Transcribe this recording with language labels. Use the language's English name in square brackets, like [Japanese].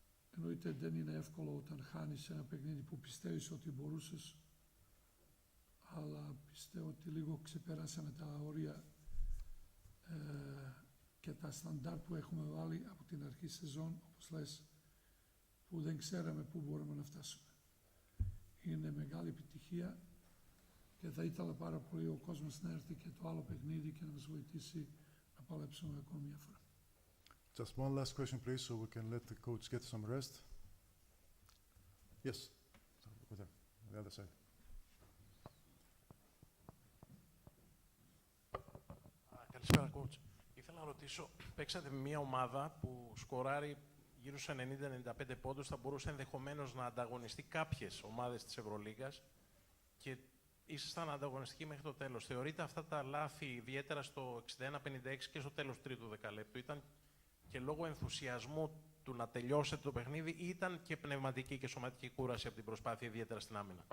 [Greek] Εννοείται δεν είναι εύκολο όταν χάνεις ένα παιχνίδι που πιστεύεις ότι μπορούσες, αλλά πιστεύω ότι λίγο ξεπεράσαμε τα όρια και τα σταντάρ που έχουμε βάλει από την αρχή σεζόν, όπως λες, που δεν ξέραμε πού μπορούμε να φτάσουμε. Είναι μεγάλη επιτυχία και θα ήθελα πάρα πολύ ο κόσμος να έρθει και το άλλο παιχνίδι και να μας βοηθήσει να παλέψουμε ακόμη μια φορά. [English] Just one last question, please, so we can let the coach get some rest. Yes, over there, on the other side. [Greek] Καλησπέρα, coach. Ήθελα να ρωτήσω, παίξατε με μια ομάδα που σκοράρει γύρω στους 90-95 πόντους, θα μπορούσε ενδεχομένως να ανταγωνιστεί κάποιες ομάδες της Ευρωλίγας και ήσασταν ανταγωνιστικοί μέχρι το τέλος. Θεωρείτε αυτά τα λάθη, ιδιαίτερα στο 61-56 και στο τέλος του τρίτου δεκαλέπτου, ήταν και λόγω ενθουσιασμού του να τελειώσετε το παιχνίδι ή ήταν και πνευματική και σωματική κούραση από την προσπάθεια, ιδιαίτερα στην άμυνα?